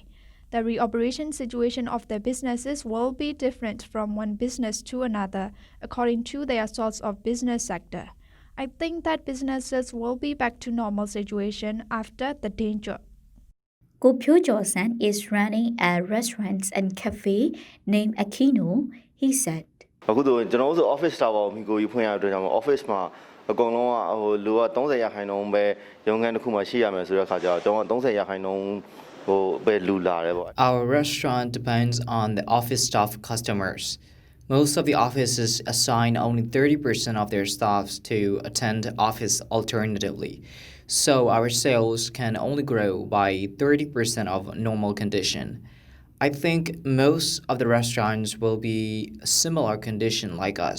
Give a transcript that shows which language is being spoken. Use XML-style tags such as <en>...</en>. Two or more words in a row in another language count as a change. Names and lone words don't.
<en>The reoperation situation of the businesses will be different from one business to another according to their sorts of business sector. I think that businesses will be back to normal situation after the danger. Ko Pyo Jo-san is running a restaurant and cafe named Aquino. He said, office staff office</en> <my>အကုန်လုံးကဟိုလူက30ရာခိုင်နှုန်းပဲရုံးခန်းတစ်ခုမှရှိရမယ်ဆိုတဲ့အခါကျတော့30ရာခိုင်နှုန်းဟိုပဲလူလာတယ်ပေါ့</my> <en>Our restaurant depends on the office staff customers. Most of the offices assign only 30% of their staffs to attend office alternatively. So our sales can only grow by 30% of normal condition. I think most of the restaurants will be a similar condition like us.</en>